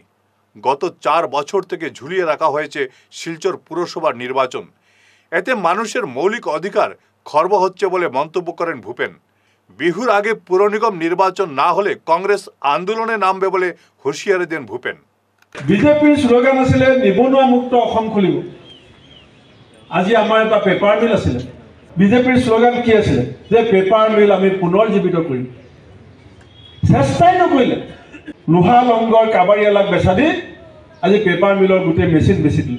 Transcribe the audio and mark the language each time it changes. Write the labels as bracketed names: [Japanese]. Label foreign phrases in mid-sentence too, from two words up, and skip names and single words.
[Bangla] গত 4 বছর থেকে ঝুলিয়ে রাখা হয়েছে শিলচর পুরসভার নির্বাচন। এতে মানুষের মৌলিক অধিকার খর্ব হচ্ছে বলে মন্তব্য করেন ভূপেন। বিহুর আগে পুর নিগম নির্বাচন না হলে কংগ্রেস আন্দোলনে নামবে বলে হুঁশিয়ারি দেন ভূপেন। [Assamese] বিজেপির স্লোগান আছিল নিবনুৱা মুক্ত অসম খুলিব। আজি আমাৰ এটা [English] paper mill [Assamese] আছিল। বিজেপিৰ স্লোগান কি আছিল যে [English] paper mill [Assamese] আমি পুনৰ্জীৱিত কৰিম। চেষ্টাই নকৰিলে লোহা লংগৰ কাবাৰীয়ালাক বেচা দি আজি [English] paper mill [Assamese] গোটেই মেচিন বেচি দিলে।